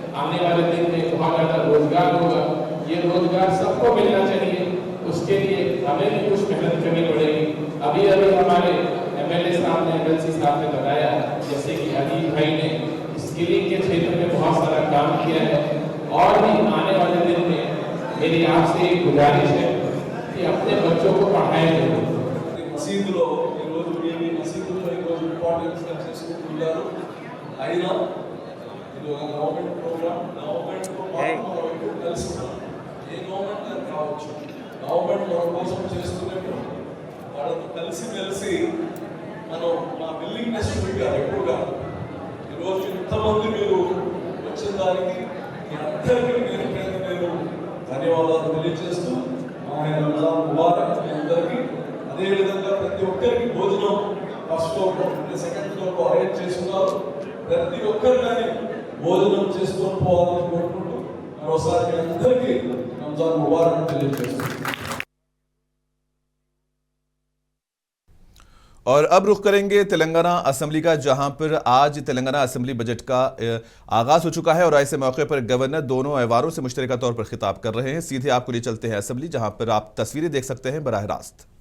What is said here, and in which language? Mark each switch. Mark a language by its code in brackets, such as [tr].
[hi] आने वाले दिन में बहुत ज़्यादा रोजगार होगा। ये रोजगार सबको मिलना चाहिए, उसके लिए हमें भी कुछ मेहनत करनी पड़ेगी। अभी हमारे MLA साहब ने, MLC साहब ने बताया, जैसे कि अजीज भाई ने स्किलिंग के क्षेत्र में बहुत सारा काम किया है। और भी आने वाले दिन में मेरी आपसे एक गुजारिश है कि अपने बच्चों को पढ़ाएं जरूर। [te] మసీదులో ఈరోజు ఏమి మసీదులో ఈరోజు ఇంపార్టెన్స్ చేసుకుంటున్నారు అయినా ఇది ఒక గవర్నమెంట్ ప్రోగ్రామ్, గవర్నమెంట్తో పాటు మనం ఎప్పుడు కలిసి ఉన్నాం. ఏ గవర్నమెంట్ అని కావచ్చు, గవర్నమెంట్ మన కోసం చేస్తున్నప్పుడు వాళ్ళతో కలిసి మనం మా విల్లింగ్నెస్ చూపించాలి ఎప్పుడుగా. ఈరోజు ఇంతమంది మీరు వచ్చిన దానికి మీ అందరికీ నేను ధన్యవాదాలు తెలియజేస్తూ ఆయన రంజాన్ ముబారక్ మీ అందరికీ. అదేవిధంగా ప్రతి ఒక్కరికి భోజనం first floor, second floor arrange చేస్తున్నారు. ప్రతి ఒక్కరు కానీ భోజనం చేసుకొని పోవాలని కోరుకుంటూ మరోసారి మీ అందరికీ రంజాన్ ముబారక్ తెలియజేస్తున్నాను. [hi] और अब रुख करेंगे तेलंगाना असम्बली का, जहां पर आज तेलंगाना असम्बली बजट का आगाज हो चुका है और ऐसे मौके पर गवर्नर दोनों ऐवारों से मुश्तरका तौर पर खिताब कर रहे हैं। सीधे आपको लिए चलते हैं असम्बली, जहां पर आप तस्वीरें देख सकते हैं बराह रास्त।